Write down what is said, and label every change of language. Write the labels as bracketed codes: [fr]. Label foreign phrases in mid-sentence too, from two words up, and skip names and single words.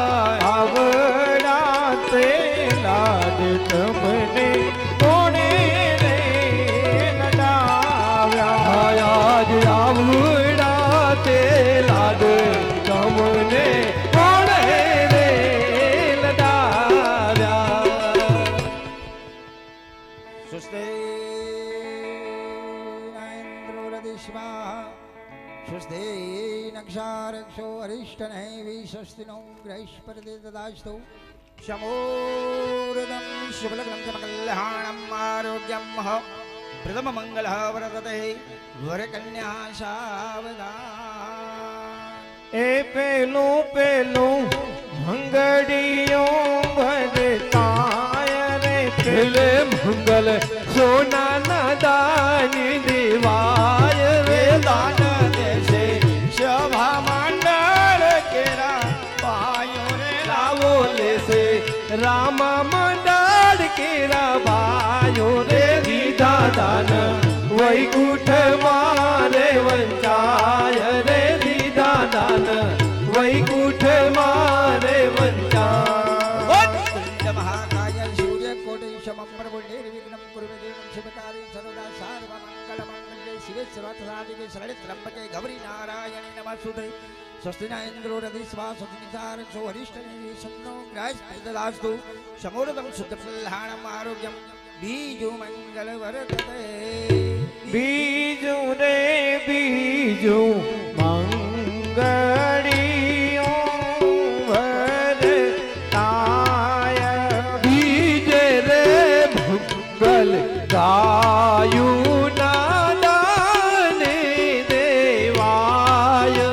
[gu] આવડા તે લાડ તમને કોણે રે નડાવ્યા. આજ આવડા તે લાડ તમને કોણે રે લડાવ્યા. [sa] स्वस्ते इन्द्रोरदिश्वा स्वस्ते नक्षारक्षो अरिष्टनैवी स्वस्तिनो ग्रहिष्पदे ददास्तु. शमोर्दं शुभलग्नं समकल्याणम् आरोग्यं प्रथममङ्गलः वर्तते वरकन्या सावधान. [gu] એ પેલું પેલું મંગળીઓ ભરતાય રે. પેલે મંગલ સોનાના દાન દેવાય રે. દાન દેશે સભા મંડળ કેરા પાયો રે લાવો લેશે. રામ મંડળ કેરા ભાયો રે. દીધા દાન વૈકુંઠ મારે વંચાય રે. દીધા દાન વૈકુંઠ મારે વંચાય. [sa] महाकाय सूर्यकोटि समप्रभुर्णे निर्विघ्नं कुरु मे देवं शिवकार्यं सर्वदा सर्वमङ्गलमङ्गले शिवे सर्वसाधिके शरणे त्र्यम्बके गौरी नारायणे नमस्तुते. स्वस्ति न इन्द्रो रविस्वा स्वस्ति निसारक्षो वरिष्ठनेमिः सन्नो ग्रहस्पतिर्ददास्तु. शमोर्दं शुद्धफलहाणम् आरोग्यं बीजु मङ्गलवर्तते. [gu] બીજું રે બીજું મંગળીઓ વરતાય. બીજે રે મંગલ ગાયું ના દાને દેવાય.